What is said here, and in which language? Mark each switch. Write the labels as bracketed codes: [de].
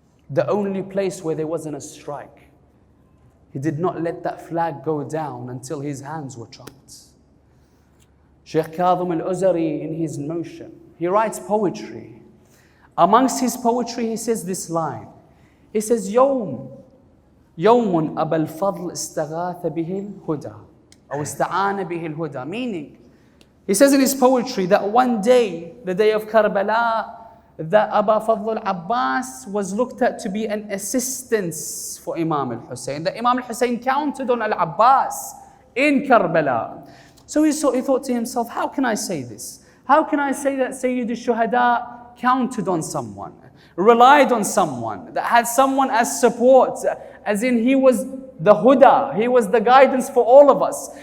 [en] The only place where there wasn't a strike. He did not let that flag go down until his hands were chopped. Shaykh Kadhim al-Uzari, in his notion, he writes poetry. Amongst his poetry, he says this line. He says, [ar] يوم أبا الفضل استغاث به الهدى أو استعان به الهدى. [en] Meaning, he says in his poetry that one day, the day of Kerbala, that Aba Fadl al-Abbas was looked at to be an assistance for Imam al-Hussein. That Imam al-Hussein counted on al-Abbas in Kerbala. So he thought to himself, how can I say this? How can I say that Sayyid al-Shuhada counted on someone, relied on someone, that had someone as support, as in he was the Huda, he was the guidance for all of us.